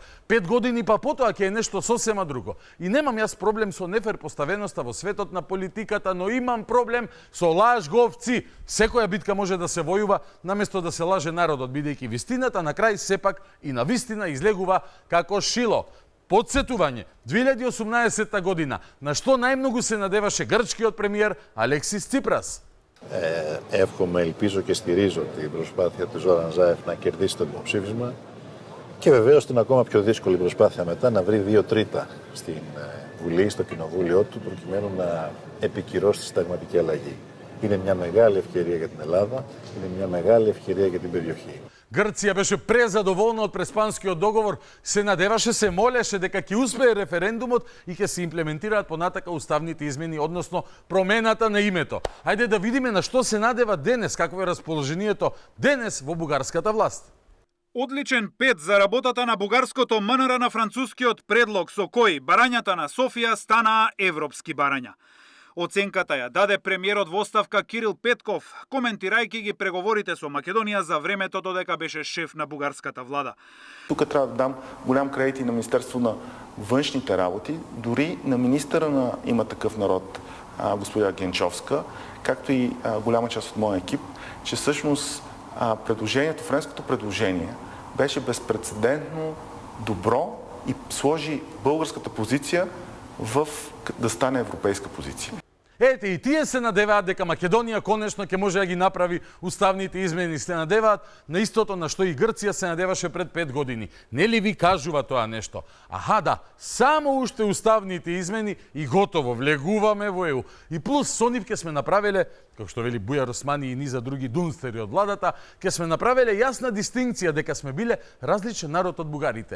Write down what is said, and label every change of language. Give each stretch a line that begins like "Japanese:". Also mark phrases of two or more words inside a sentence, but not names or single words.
Macedonian: 5 години па потоа ќе е нешто сосема друго. И немам јас проблем со нефер поставеноста во светот на политиката, но имам проблем со лажговци. Секоја битка може да се војува наместо да се лаже народот, бидејќи вистината на крај сепак и на вистина излегува како шило. Подсетување, 2018 година, на што најмногу се надеваше грчкиот премиер Αλέξης Τσίπρας.
Greek: Εύχομαι, ελπίζω και στηρίζω την προσπάθεια του Ζόραν Ζάεφ να κερδίσει το δημοψήφισμα και βεβαίως την ακόμα πιο δύσκολη προσπάθεια μετά να βρει 2/3 στην Βουλή, στο κοινοβούλιο του, προκειμένου να επικυρώσει τη συνταγματική αλλαγή. Είναι μια μεγάλη ευκαιρία για την Ελλάδα, είναι μια μεγάλη ευκαιρία για την περιοχή.
Macedonian: Грција беше презадоволна од Преспанскиот договор, се надеваше, се молеше дека ќе успее референдумот и ќе се имплементираат понатака уставните измени, односно промената на името. Ајде да видиме на што се надева денес, какво е расположението денес во бугарската власт. Одличен 5 за работата на бугарското МНР на францускиот предлог со кој барањата на Софија станаа европски барања. Оценката ја даде премиерот во оставка Кирил Петков, коментирајќи ги преговорите со Македонија за времето додека беше шеф на бугарската влада.
Bulgarian: Тук трябва да дам голям кредит и на Министерство на външните работи, дори на министъра на Има такъв народ, госпожа Генчовска, както и голяма част от моя екип, че всъщност предложението, френското предложение беше безпрецедентно добро и сложи българската позиция да стане европейска позиция.
Macedonian: Ете, и тие се надеваат дека Македонија конечно ќе може да ги направи уставните измени, се надеваат на истото на што и Грција се надеваше пред 5 години. Нели ви кажува тоа нешто? Аха да, само уште уставните измени и готово, влегуваме во ЕУ. И плюс со нив ќе сме направиле, како што вели Бујар Османи и низа други дунстери од владата, ќе сме направиле јасна дистинкција дека сме биле различен народ од бугарите.